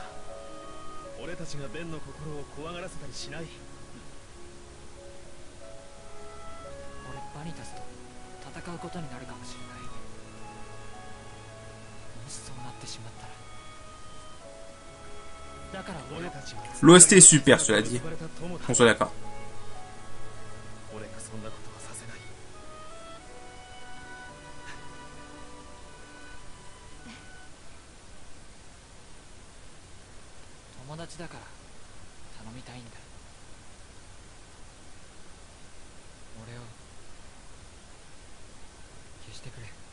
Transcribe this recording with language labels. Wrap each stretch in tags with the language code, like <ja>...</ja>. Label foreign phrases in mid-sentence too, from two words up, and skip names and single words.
<ja>俺たちがベンの心を怖がらせたりしない。俺バニタスと戦うことになるかもしれない。もしそうなってしまったら。だから俺たちは</ja> <fr>L'OST est super, cela dit. On soit d'accord.</fr> <ja>俺がそんなことはさせない。友達だから頼みたいんだ。俺を消してくれ。</ja>